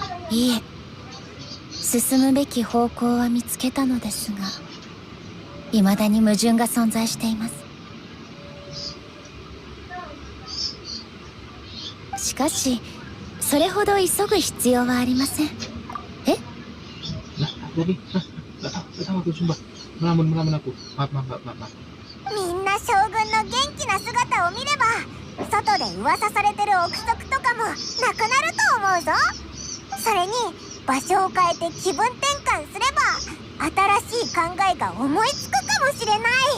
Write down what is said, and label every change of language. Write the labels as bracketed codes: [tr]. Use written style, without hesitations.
[ja] いえ、進むべき方向は見つけたのですが、未だに矛盾が存在しています。しかしそれほど急ぐ必要はありません。え？ [id] Jadi, nggak tahu aku sumpah. Melamun aku. Maaf. [ja] みんな将軍の元気な姿を見れば、外で噂されてる憶測とかもなくなると思うぞ。それに場所を変えて気分転換すれば、新しい考えが思いつくかもしれない。